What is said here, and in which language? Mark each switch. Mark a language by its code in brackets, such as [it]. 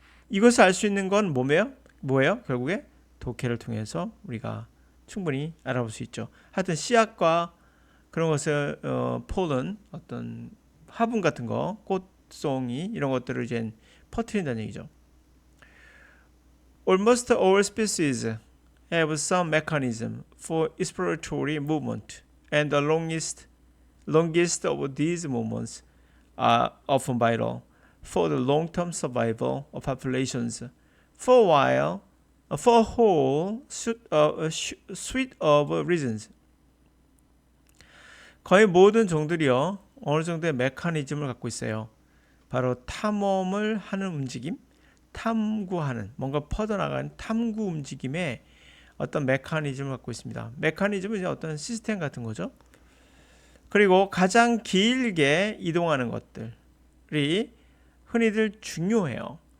[ko] 이것을 알 수 있는 건 뭐예요? 결국에 독해를 통해서 우리가 충분히 알아볼 수 있죠. 하여튼 씨앗과 그런 것을 폴은 어떤 화분 같은 거, 꽃송이 이런 것들을 이제 퍼뜨린다는 얘기죠. [en] Almost all species have some mechanism for exploratory movement, and the longest of these movements are often vital for the long-term survival of populations. For a whole suite of reasons. [ko] 거의 모든 종들이요 어느 정도의 메커니즘을 갖고 있어요. 바로 탐험을 하는 움직임, 탐구하는 뭔가 퍼져나가는 탐구 움직임에 어떤 메커니즘을 갖고 있습니다. 메커니즘은 이제 어떤 시스템 같은 거죠. 그리고 가장 길게 이동하는 것들이 흔히들 중요해요.